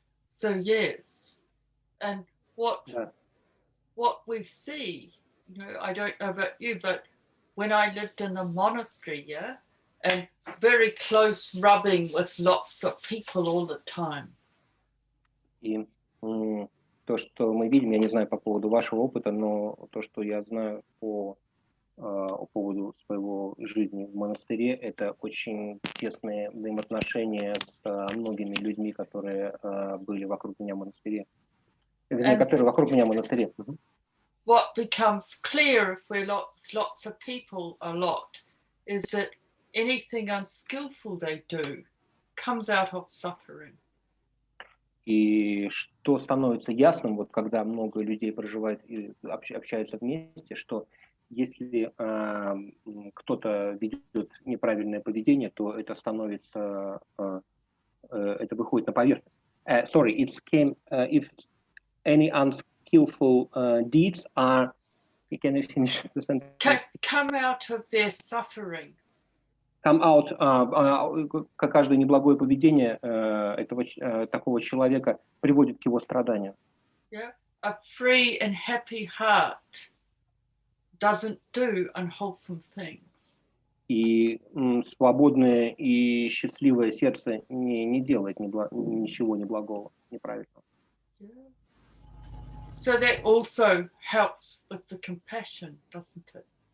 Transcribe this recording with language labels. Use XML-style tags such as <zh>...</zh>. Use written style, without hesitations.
<en>So yes, and what we see, you know, I don't know about you, but when I lived in a monastery, yeah, and very close rubbing with lots of people all the time.</en> <ru>И то, что мы видим, я не знаю по поводу вашего опыта, но то, что я знаю по поводу своего жизни в монастыре, это очень тесные взаимоотношения с многими людьми, которые были вокруг меня в монастыре. Вернее, которые вокруг меня в монастыре.</ru> <en>What becomes clear if we're lots of people a lot is that anything unskillful they do comes out of suffering.</en> <ru>И что становится ясным, вот когда много людей проживает и общаются вместе, что если кто-то ведет неправильное поведение, то это становится, это выходит на поверхность.</ru> <en>Sorry, it came if any unskillful deeds are. Can you finish the sentence? Come out of their suffering. Come out,</en> <ru>каждое неблагое поведение такого человека приводит к его страданию.</ru> <en>Yeah, a free and happy heart doesn't do unwholesome things.</en> <ru>И свободное и счастливое сердце не делает ничего неблагого, неправильного.</ru> <en>Yeah. So that also helps with the compassion, doesn't it?</en>